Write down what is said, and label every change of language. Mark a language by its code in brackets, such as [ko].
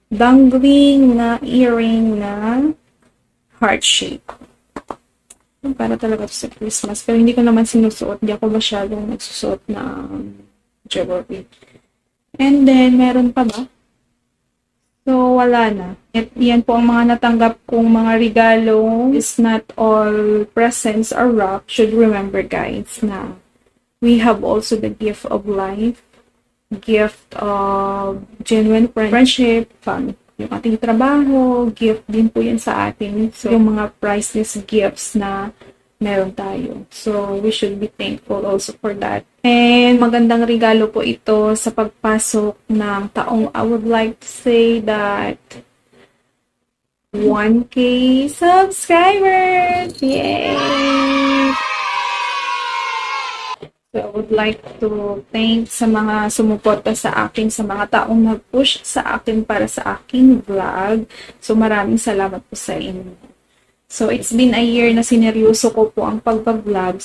[tl] Dangling na earring na heart shape. Para talaga sa Christmas. Pero hindi ko naman sinusuot. Hindi ako masyadong nagsusuot ng jewelry. And then, meron pa ba? So, wala na. At yan po ang mga natanggap kong mga regalo. [en] It's not all presents are wrapped. Should remember, guys, na we have also the gift of life. Gift of genuine friendship, fun. [tl] Yung ating trabaho, gift din po yan sa atin. So, yung mga priceless gifts na meron tayo. [en] So, we should be thankful also for that. [tl] And magandang regalo po ito sa pagpasok ng taong. [en] I would like to say that 1K subscribers! Yay! So, I would like to thank [tl] sa mga sumuporta sa akin, sa mga taong nag-push sa akin para sa aking vlog. So, maraming salamat po sa inyo. [en] So, it's been a year [tl] na sineryoso ko po ang pag-vlog.